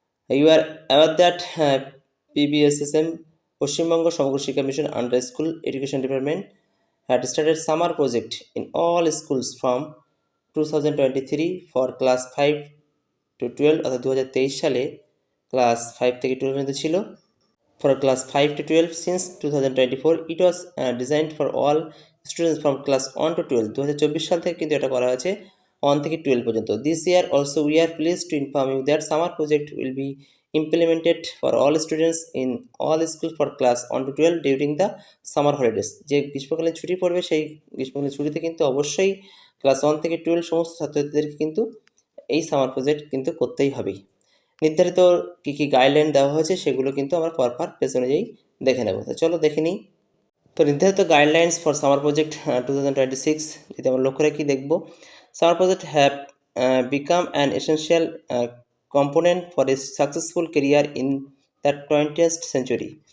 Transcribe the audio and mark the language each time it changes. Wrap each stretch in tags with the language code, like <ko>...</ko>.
<en>you are aware that PBSSM, Paschimbanga Samagra Shiksha mission under school education department had started summer project in all schools from 2023 for class 5 to 12,</en> <bn>অর্থাৎ 2023 সালে class 5 থেকে 12 পর্যন্ত ছিল।</bn> <en>For class 5 to 12 since 2024 it was designed for all students from class 1 to 12,</en> <bn>2024 সাল থেকে কিন্তু এটা করা হয়েছে 1 থেকে 12 পর্যন্ত।</bn> <en>This year also we are pleased to inform you that summer project will be implemented for all students in all schools for class 1 to 12 during the summer holidays,</en> <bn>যে গ্রীষ্মকালীন ছুটি পড়বে সেই গ্রীষ্মকালীন ছুটিতে কিন্তু অবশ্যই ক্লাস 1 থেকে 12 সমস্ত ছাত্রছাত্রীদেরকে কিন্তু এই সামার প্রজেক্ট কিন্তু করতেই হবে। নির্ধারিত কী কী গাইডলাইন দেওয়া হয়েছে সেগুলো কিন্তু আমরা পরপর পেজ অনুযায়ী দেখে নেব। তো চলো দেখে নিই। তো নির্ধারিত</bn> <en>guidelines for summer project 2026</en> <bn>যদি আমরা লক্ষ্য রাখি দেখব,</bn> <en>Summer project have become an essential component for a successful career in the 20th century.</en>